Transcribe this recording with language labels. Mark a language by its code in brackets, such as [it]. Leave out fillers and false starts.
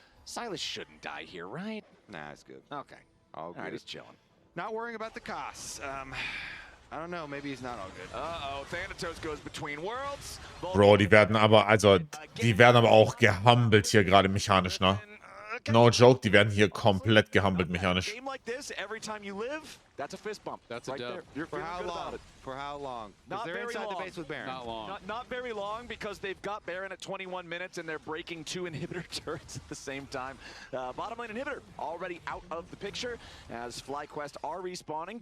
[en] Silas shouldn't die here, right? Nah, it's good. Okay. All good. All right, he's chilling. Not worrying about the costs. I don't know, maybe he's not all good. Uh-oh, Thanatos goes between worlds. [de] Bro, die werden aber, die werden aber auch gehumbelt hier gerade mechanisch, ne? No joke, die werden hier komplett gehumbelt mechanisch. [en] Game like this, every time you live, that's a fist bump. That's a dub. For how long? For how long? Not they're very inside long. the base with Baron. Not long. Not very long, because they've got Baron at 21 minutes and they're breaking 2 inhibitor turrets at the same time. Bottom lane inhibitor already out of the picture as FlyQuest are respawning.